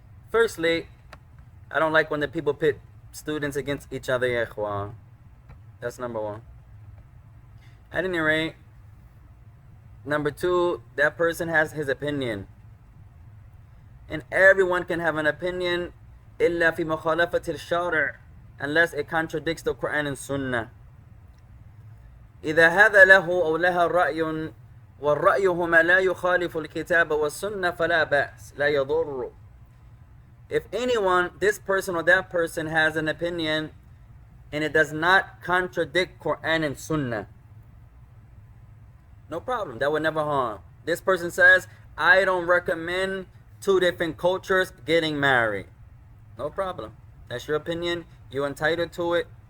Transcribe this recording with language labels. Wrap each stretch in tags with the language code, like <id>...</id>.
<en>Firstly, I don't like when the people pit students against each other, ya ikhwan. That's number one. At any rate, number two, that person has his opinion. And everyone can have an opinion</en> <ar>إلا في مخالفة الشارع,</ar> <en>unless it contradicts the Quran and Sunnah.</en> <ar>إذا هذا له أو لها رأي والرأي هما لا يخالف الكتاب والسنة فلا بأس لا يضر.</ar> <en>If anyone, this person or that person, has an opinion and it does not contradict Quran and Sunnah, no problem. That would never harm. This person says, I don't recommend two different cultures getting married. No problem. That's your opinion. You're entitled to it.</en>